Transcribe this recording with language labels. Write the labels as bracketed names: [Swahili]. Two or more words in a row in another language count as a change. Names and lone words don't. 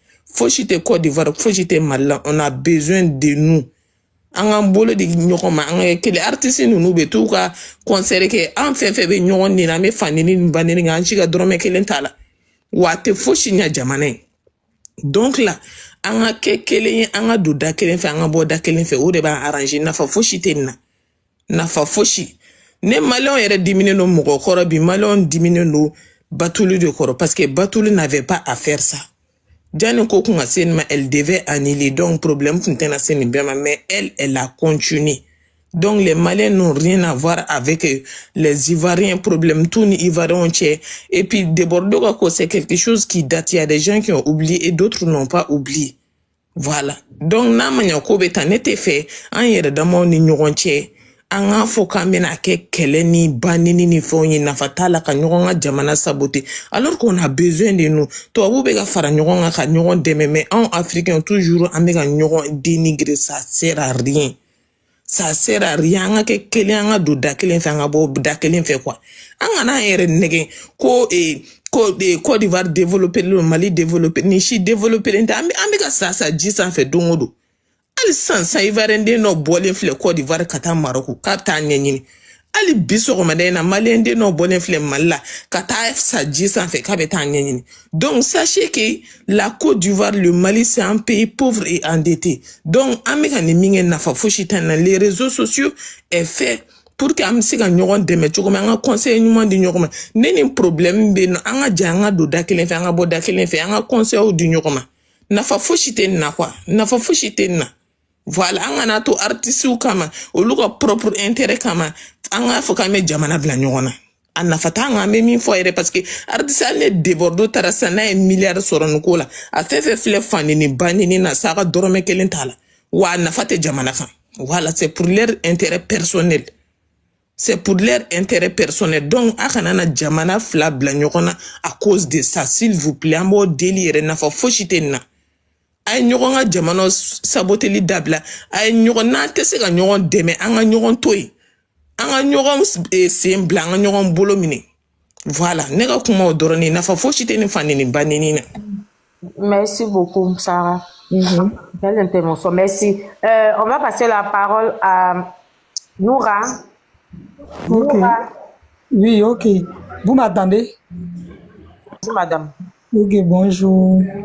[French] Faut chiter Côte d'Ivoire, faut chiter Mali. On a besoin de nous. [Bambara] An ka bolo de ɲɔgɔn ma an ka kele artiste ninnu bɛ t'u ka concert kɛ an fɛn fɛn bɛ ɲɔgɔn nin na an bɛ fanini ni banini kan an si ka dɔrɔmɛ kelen t'a la wa a tɛ fosi ɲɛ jamana ye donc la an ka kɛ kelen ye an ka don da kelen fɛ an ka bɔ da kelen fɛ o de b'an arranger nafa fosi tɛ nin na nafa fosi ne maliyɛnw yɛrɛ diminen don mɔgɔ kɔrɔ bi maliyɛnw diminen don Batulu de kɔrɔ [French] parce que Batulu n'avait pas à faire ça. [Bambara] Jani ko kun ka [French] elle devait annuler donc problème [Bambara] kun tɛna se nin bɛɛ ma [French] mais elle a continué. Donc les Maliens n'ont rien à voir avec les Ivoiriens, problème tout ni Ivoiriens cɛ et puis déborder quoi c'est quelque chose qui date, il y a des gens qui ont oublié et d'autres n'ont pas oublié. Voilà. [Bambara] Donc n'a ma ɲa ko bɛ ta ne tɛ fɛ an yɛrɛ damaw ni ɲɔgɔn cɛ an k'a fɔ k'an bɛna kɛ kɛlɛ ni banini ni fɛnw ye nafa t'a la ka ɲɔgɔn ka jamana saboter [French] alors qu'on a besoin de nous [Bambara] tubabu bɛ ka fara ɲɔgɔn kan ka ɲɔgɔn dɛmɛ mais anw [French] africains toujours [Bambara] an bɛ ka ɲɔgɔn [French] dénigrer ça sert à rien ça sert à rien [Bambara] an ka kɛ kelen an ka don da kelen fɛ an ka bɔ da kelen fɛ quoi an kana an yɛrɛ nɛgɛ ko Côte d'Ivoire [French] développer le Mali développer [Bambara] ni si développer tɛ an bɛ ka sa ji sanfɛ don o don ali sansan Ivoirien den dɔ bɔlen filɛ Côte d'Ivoire ka taa Maroc k'a bɛ taa ɲɛɲini ali bi sɔgɔmada in na Malien den dɔ bɔlen filɛ Mali la ka taa sa ji sanfɛ k'a bɛ taa ɲɛɲini [French] donc sachez que la Côte d'Ivoire le Mali c'est un pays pauvre et endetté [Bambara] donc an bɛ ka nin min kɛ nafa fosi tɛ na [French] les réseaux sociaux est fait pour que [Bambara] an bɛ se ka ɲɔgɔn dɛmɛ cogo min an ka conseil ɲuman di ɲɔgɔn ma ne ni problème bɛ yen nɔ an ka jɛ an ka don da kelen fɛ an ka bɔ da kelen fɛ an ka conseils di ɲɔgɔn ma nafa fosi tɛ nin na quoi nafa fosi tɛ nin na. Voilà, an kana to artistes kama olu ka [French] propre intérêt [Bambara] kama an ka fɔ k'an bɛ jamana bila ɲɔgɔn na a nafa t'an kan an bɛ min fɔ yɛrɛ [French] parce que artiste [Bambara] hali ne Debordo taara sisan n'a ye miliyari sɔrɔ nin ko la a fɛn fɛn filɛ fanini banini na sa a ka dɔrɔmɛ kelen t'a la wa a nafa tɛ jamana kan [French] voilà c'est pour leur intérêt personnel c'est pour leur intérêt personnel donc [Bambara] a kana na jamana fila bila ɲɔgɔn na [French] à cause de ça s'il vous plaît [Bambara] an b'o deli yɛrɛ nafa fosi tɛ nin na. Ay ɲɔgɔn ka jamana saboteli dabila ay ɲɔgɔn n'an tɛ se ka ɲɔgɔn dɛmɛ an ka ɲɔgɔn to yen an ka ɲɔgɔn sen bila an ka ɲɔgɔn bolo minɛ voilà ne ka kuma o dɔrɔn ye nafa fosi tɛ nin fanini banini na. [French] Merci beaucoup Sarah. Belle intervention, merci. On va passer la parole à Noura. Ok. Noura. Oui, ok. Vous m'attendez? Bonjour madame. Ok, bonjour.